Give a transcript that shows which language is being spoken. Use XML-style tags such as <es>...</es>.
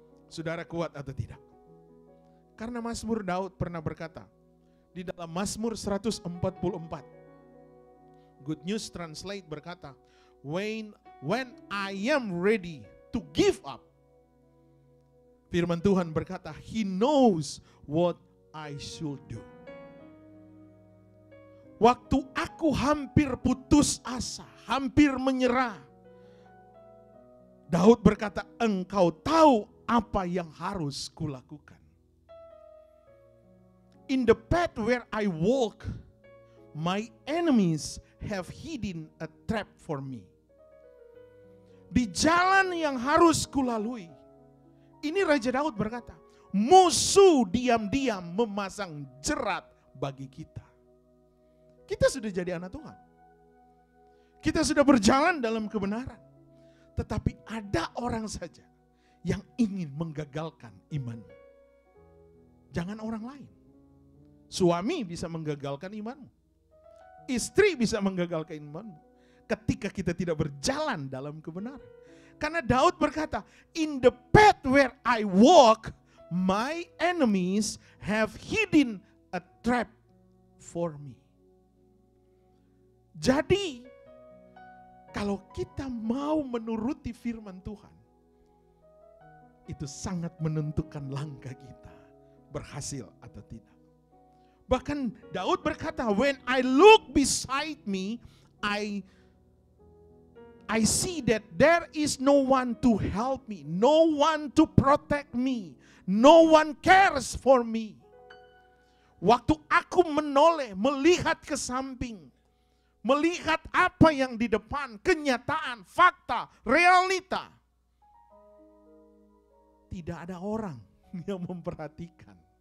<id>Saudara kuat atau tidak? Karena Mazmur Daud pernah berkata, di dalam Mazmur 144, Good News Translate berkata,</id> <en>When I am ready to give up,</en> <id>firman Tuhan berkata,</id> <en>He knows what I should do.</en> <id>Waktu aku hampir putus asa, hampir menyerah, Daud berkata, Engkau tahu apa yang harus kulakukan.</id> <en>In the path where I walk, my enemies have hidden a trap for me.</en> <id>Di jalan yang harus kulalui, ini Raja Daud berkata, musuh diam-diam memasang jerat bagi kita. Kita sudah jadi anak Tuhan. Kita sudah berjalan dalam kebenaran. Tetapi ada orang saja yang ingin menggagalkan imanmu. Jangan orang lain. Suami bisa menggagalkan imanmu. Istri bisa menggagalkan imanmu. Ketika kita tidak berjalan dalam kebenaran. Karena Daud berkata,</id> <en>in the path where I walk, my enemies have hidden a trap for me.</en> <id>Jadi, kalau kita mau menuruti firman Tuhan, itu sangat menentukan langkah kita, berhasil atau tidak. Bahkan Daud berkata,</id> <en>when I look beside me, I see that there is no one to help me, no one to protect me, no one cares for me.</en> <id>Waktu aku menoleh, melihat ke samping, melihat apa yang di depan, kenyataan, fakta, realita, tidak ada orang yang memperhatikan.</id>